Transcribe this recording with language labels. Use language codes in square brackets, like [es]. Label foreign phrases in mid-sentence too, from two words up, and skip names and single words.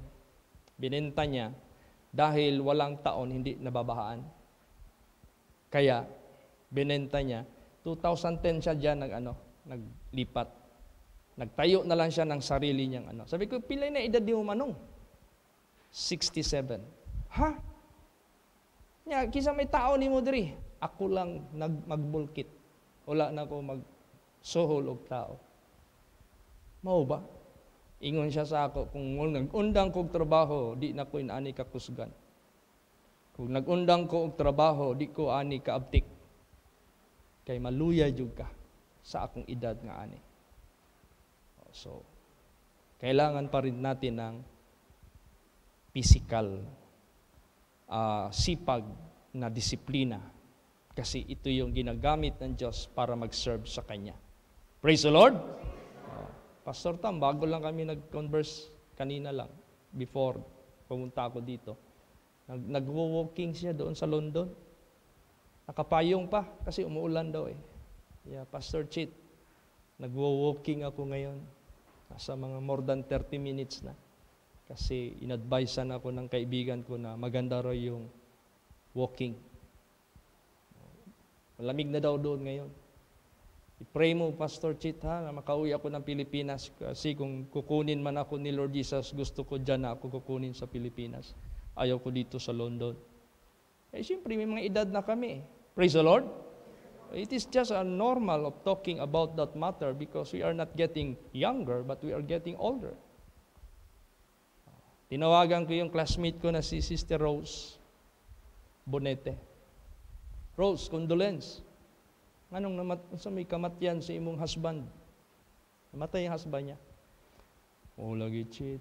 [tl] Binenta niya dahil walang taon hindi nababahaan. Kaya, binenta niya. 2010 siya dyan naglipat. Nagtayo na lang siya ng sarili niyang ano. Sabi ko, [ceb] pilay na edad ni mo manong? [tl] 67. Ha? [ceb] Kisa may tao ni mo diri. Ako lang magbulkit. Wala na ako magsuhol og tao. Mao ba? Ingon siya sa ako, kung nag-undang kong trabaho, di na ko inaani kakusgan. Kung nag-undang ko og trabaho, di ko ani kaabtik. Kay maluya jud ka sa akong edad nga ani. So, [tl] kailangan pa rin natin ng physical sipag na disiplina kasi ito yung ginagamit ng Diyos para mag-serve sa Kanya. [en] Praise the Lord! [tl] Pastor Tam, bago lang kami nag-converse kanina lang, before pumunta ako dito. Nag-walking siya doon sa London. Nakapayong pa kasi umuulan daw eh. Yeah, Pastor Chit, nag-walking ako ngayon. Nasa mga [en] more than [tl] 30 minutes na. Kasi in-advisean ako ng kaibigan ko na maganda raw yung walking. Malamig na daw doon ngayon. I-pray mo, Pastor Chit, ha, na makauwi ako ng Pilipinas. Kasi kung kukunin man ako ni Lord Jesus, gusto ko dyan na ako kukunin sa Pilipinas. Ayaw ko dito sa London. Eh, siyempre, may mga edad na kami. [en] Praise the Lord. It is just a normal of talking about that matter because we are not getting younger, but we are getting older. [tl] Tinawagan ko yung classmate ko na si Sister Rose Bonete. Rose, condolence. [ceb] Anong may kamatyan sa imong husband? [tl] Namatay yung husband niya. [ceb] Oh, lagi cheat.